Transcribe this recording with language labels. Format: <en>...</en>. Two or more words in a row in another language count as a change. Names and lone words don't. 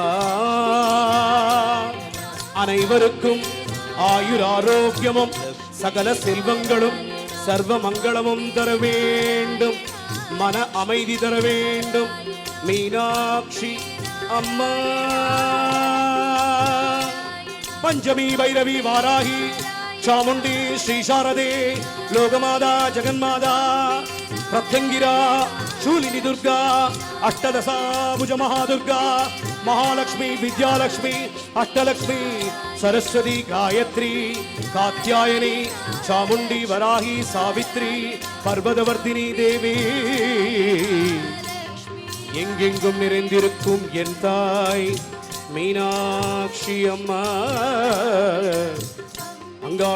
<ta>அனைவருக்கும் ஆயுர் ஆரோக்கியமும் சகல செல்வங்களும் சர்வ மங்களமும் தர வேண்டும் மன அமைதி தர வேண்டும் மீனாட்சி அம்மா. பஞ்சமி பைரவி வாராகி சாமுண்டி ஸ்ரீ சாரதே லோகமாதா ஜெகன்மாதா பிரத்யங்கிரா शूलिनी दुर्गा अष्टदशा भुज महादुर्गा महालक्ष्मी विद्यालक्ष्मी अष्टलक्ष्मी सरस्वती गायत्री कात्यायनी चामुंडी वराही सावित्री पर्वतवर्धिनी देवी எங்கெங்கும் நிறைந்திருக்கும் என் தாய் மீனாட்சி அம்மா அங்காள</ta>